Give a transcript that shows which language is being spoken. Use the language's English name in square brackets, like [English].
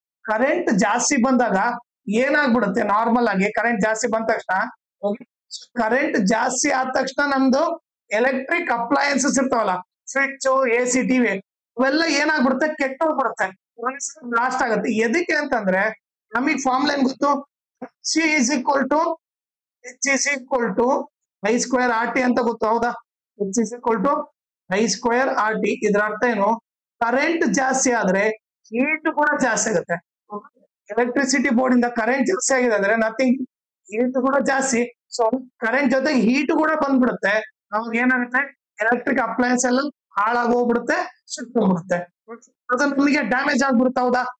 [Kannada] Current ಜಾಸ್ತಿ ಬಂದಾಗ ಏನಾಗ್ಬಿಡುತ್ತೆ, normal ಆಗಿ ಕರೆಂಟ್ ಜಾಸ್ತಿ ಬಂದ ತಕ್ಷಣ ಕರೆಂಟ್ ಜಾಸ್ತಿ ಆದ ತಕ್ಷಣ ನಮ್ದು ಎಲೆಕ್ಟ್ರಿಕ್ ಅಪ್ಲಯನ್ಸಸ್ ಇರ್ತಾವಲ್ಲ, ಸ್ವಿಚ್, AC, ಟಿವಿ, ಇವೆಲ್ಲ ಏನಾಗ್ಬಿಡುತ್ತೆ, ಕೆಟ್ಟೋಗ್ಬಿಡುತ್ತೆ, ಬ್ಲಾಸ್ಟ್ ಆಗುತ್ತೆ. ಎದಕ್ಕೆ ಅಂತಂದ್ರೆ ನಮಗ್ ಫಾರ್ಮುಲಾ ಏನ್ ಗೊತ್ತು, [English] C is equal to H is equal to I square RT [Kannada] ಅಂತ ಗೊತ್ತು, ಹೌದಾ? [English] H is equal to I square RT. [Kannada] ಇದ್ರ ಅರ್ಥ ಏನು, ಕರೆಂಟ್ ಜಾಸ್ತಿ ಆದ್ರೆ ಹೀಟ್ ಕೂಡ ಜಾಸ್ತಿ ಆಗುತ್ತೆ. ಎಲೆಕ್ಟ್ರಿಸಿಟಿ ಬೋರ್ಡ್ ಇಂದ ಕರೆಂಟ್ ಜಾಸ್ತಿ ಆಗಿದೆ ಅಂದ್ರೆ ನಥಿಂಗ್, ಹೀಟ್ ಕೂಡ ಜಾಸ್ತಿ. ಸೊ ಕರೆಂಟ್ ಜೊತೆಗೆ ಹೀಟ್ ಕೂಡ ಬಂದ್ಬಿಡುತ್ತೆ. ಅವಾಗ ಏನಾಗುತ್ತೆ, ಎಲೆಕ್ಟ್ರಿಕ್ ಅಪ್ಲಯನ್ಸ್ ಎಲ್ಲ ಹಾಳಾಗಿ ಹೋಗ್ಬಿಡುತ್ತೆ, ಸುಟ್ಟೋಗ್ಬಿಡುತ್ತೆ, ಅದು ನಮಗೆ ಡ್ಯಾಮೇಜ್ ಆಗ್ಬಿಡುತ್ತೆ, ಹೌದಾ?